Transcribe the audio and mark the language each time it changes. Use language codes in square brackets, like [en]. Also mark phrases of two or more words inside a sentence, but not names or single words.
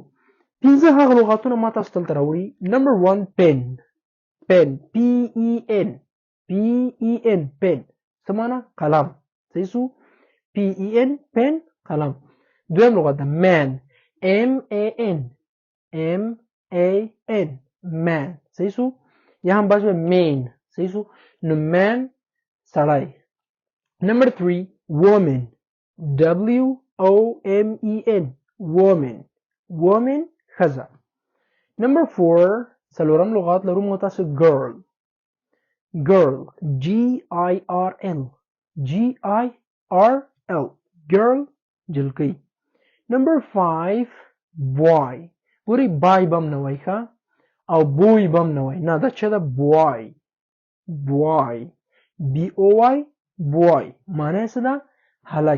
[ps] 5 هغه لغاتونه ما تاسو ته راوړي. نمبر 1 [en] pen، pen PEN، PEN pen [ps] څه معنا؟ قلم. صحیح شو؟ [en] PEN pen [ps] قلم. دویم لغت ده [en] man، MAN، MAN man. [ps] صحیح شو؟ یا هم باز main. صحیح شو؟ نو man سړی. نمبر 3 [en] woman، WOMEN woman، woman [ps] ښځه. نمبر 4 څلورم لغات لرو موږ تاسو [en] girl، girl GIRL، GIRL girl [ps] جلکۍ. نمبر 5 boy. ګورئ بای بم نه وایي ښه، او بوی بم نه وایي، نه دا چې ده [en] boy، boy BOY boy [ps] معنی څه ده؟ هلک.